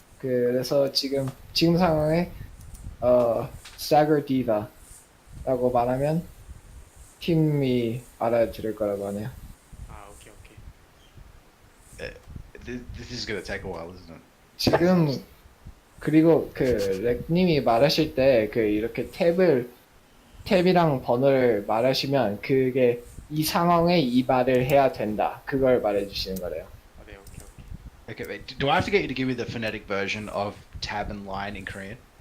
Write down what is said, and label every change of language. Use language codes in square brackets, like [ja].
[ko] 그래서 지금 상황에 stagger diva라고 말하면 팀이 알아들을 거라고 하네요. [en] Okay. This is gonna take a while, isn't it? [ko] 지금 그리고 렉님이 말하실 때 이렇게 탭이랑 번호를 말하시면 그게 이 상황에 이 말을 해야 된다. 그걸 말해주시는 거래요. [en] Okay. Okay, wait, do I have to get you to give me the phonetic version of tab and line in Korean?